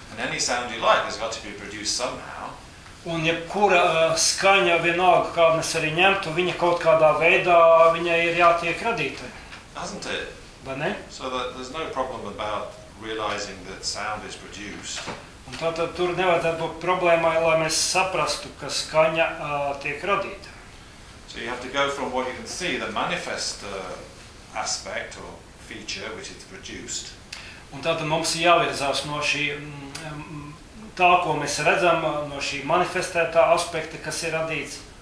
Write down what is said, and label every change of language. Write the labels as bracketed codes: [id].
[en] And any sound you like has got to be produced somehow. [lv] Un jebkura skaņa vienalga, kādu mēs arī ņemtu, viņa kaut kādā veidā, viņai ir jātiek radīta. [en] Hasn't it? [lv] Vai ne? [en] So that there's no problem about realizing that sound is produced. [lv] Un tātad tur nevajadzētu būt problēmai, lai mēs saprastu, ka skaņa tiek radīta. [en] So you have to go from what you can see, the manifest aspect or feature which is produced. [lv] Un tātad mums jāvirzās no šī tā, ko mēs redzam, no šī manifestētā aspekta, kas ir radīts.